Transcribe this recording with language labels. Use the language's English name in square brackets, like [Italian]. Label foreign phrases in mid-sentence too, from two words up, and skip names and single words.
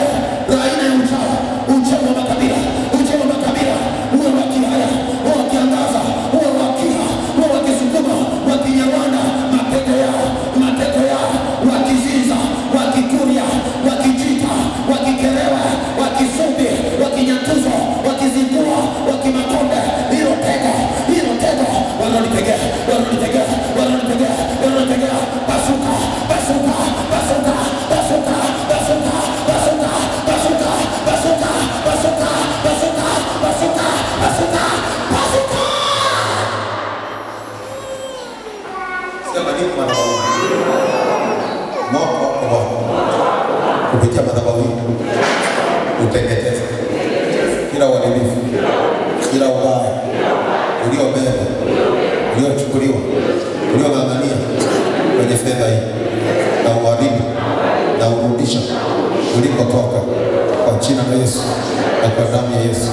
[Swahili] La aina ya uchawi, uchawi wa makabila, uchawi wa makabila, uwe wa Kihaya, uwe wa Kiangaza, uwe wa Kiha, uwe wa Kisukuma, wa Kinyarwanda, matego yao, wa Kiziza, wa Kikuria, wa Kijita, wa Kikerewe, wa Kisumbi, wa Kinyatuzo, wa Kizingua, wa Kimakonde, hilo tego, wananitegea, wananitegea, wananitegea, wananitegea. Pasuka, pasuka, pasuka, pasuka, pasuka, pasuka, pasuka, pasuka, pasuka, pasuka, pasuka, pasuka, pasuka. Sema nini madhabahu? Moto wako kupitia madhabahu uteketeze kila uharibifu, kila ubaya uliobeba, uliochukuliwa, uliong'ang'ania kwenye fedha hii, na uharibu na urudisha ulikotoka kwa jina la Yesu na kwa damu ya Yesu.